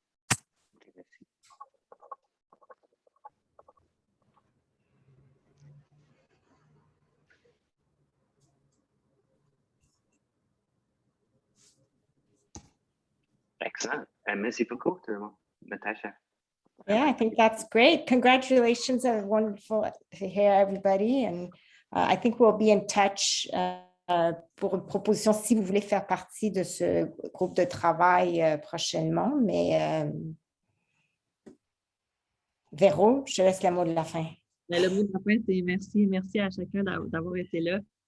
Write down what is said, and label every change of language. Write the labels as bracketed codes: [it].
[fr] Okay, merci. Excellent. Merci beaucoup, tout le monde. Natasha. [en] Yeah, I think that's great. Congratulations. Wonderful to hear everybody. And I think we'll be in touch [fr] pour une proposition si vous voulez faire partie de ce groupe de travail prochainement. Mais Véro, je te laisse le mot de la fin. Le mot de la fin, c'est merci. Merci à chacun d'avoir été là.